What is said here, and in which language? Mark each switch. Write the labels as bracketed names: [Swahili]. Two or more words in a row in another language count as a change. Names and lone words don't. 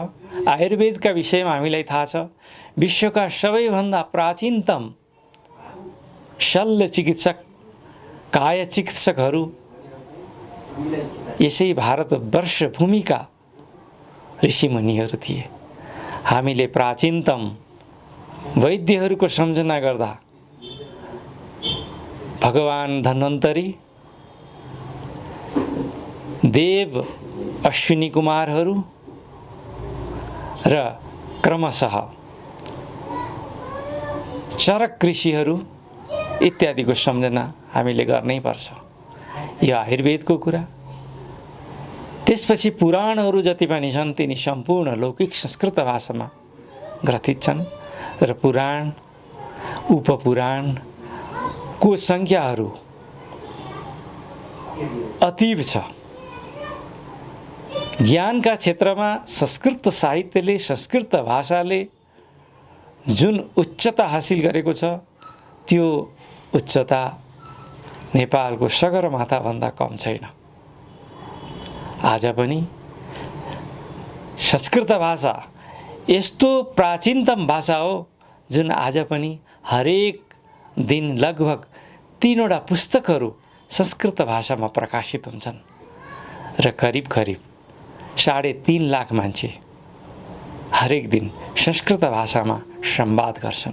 [Nepali] आयुर्वेदका विषयमा हामीलाई थाहा छ, विश्वका सबैभन्दा प्राचीनतम शल्य चिकित्सक, काय चिकित्सकहरू यसै भारतवर्ष भूमिका ऋषिमुनिहरू थिए। हामीले प्राचीनतम वैद्यहरूको सम्झना गर्दा भगवान धन्वन्तरी, देव अश्विनी कुमारहरू र क्रमशः चरक ऋषिहरू इत्यादिको सम्झना हामीले गर्नै पर्छ। यो आयुर्वेदको कुरा। त्यसपछि पुराणहरू जति पनि छन् तिनी सम्पूर्ण लौकिक संस्कृत भाषामा ग्रथित छन् र पुराण उपपुराणको सङ्ख्याहरू अतीव छ। ज्ञानका क्षेत्रमा संस्कृत साहित्यले, संस्कृत भाषाले जुन उच्चता हासिल गरेको छ त्यो उच्चता नेपालको सगरमाथाभन्दा कम छैन। आज पनि संस्कृत भाषा यस्तो प्राचीनतम भाषा हो जुन आज पनि हरेक दिन लगभग 3वटा पुस्तकहरू संस्कृत भाषामा प्रकाशित हुन्छन् र करिब 3.5 लाख मान्छे हरेक दिन संस्कृत भाषामा संवाद गर्छन्।